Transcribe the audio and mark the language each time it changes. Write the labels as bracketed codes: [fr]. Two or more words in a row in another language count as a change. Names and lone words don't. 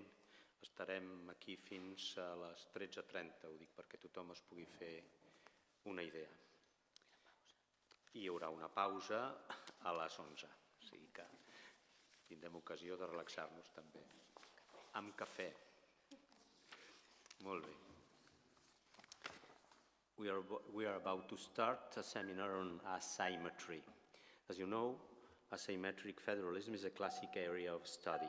[ca] Estarem aquí fins a les 13:30, ho dic perquè tothom es pugui fer una idea. I hi haurà una pausa a les 11, o sigui que tindrem ocasió de relaxar-nos també. Amb cafè. Molt bé. [en] We are about to start a seminar on asymmetry. As you know, asymmetric federalism is a classic area of study.